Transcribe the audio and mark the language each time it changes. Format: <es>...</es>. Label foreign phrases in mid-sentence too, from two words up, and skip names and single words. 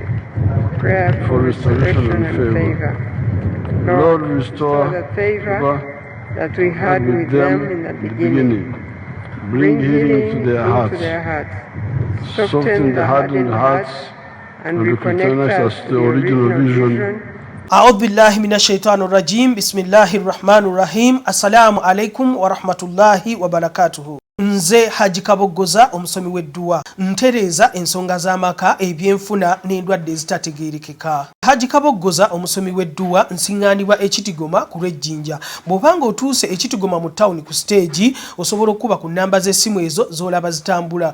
<en>For restoration and favor. Lord, restore the favor that we had with them in the beginning. Bring healing to their hearts. Soften the hardened hearts and reconnect us to the original vision.</en> <ar>أعوذ بالله من الشيطان الرجيم بسم الله الرحمن الرحيم السلام عليكم ورحمة الله وبركاته.</ar> <lg>Nze Haji Kabogoza omusomi w'edduwa ntereza ensonga z'amaka ebyenfuna n'endwadde ezitategeerekeka. Haji Kabogoza omusomi w'edduwa nsiŋŋaanibwa Ekitigoma ku lw'Ejjinja. Bw'obanga otuuse Ekitigoma mu ttawuni ku siteegi osobola okuba ku nnamba z'essimu ezo z'olaba zitambula.</lg>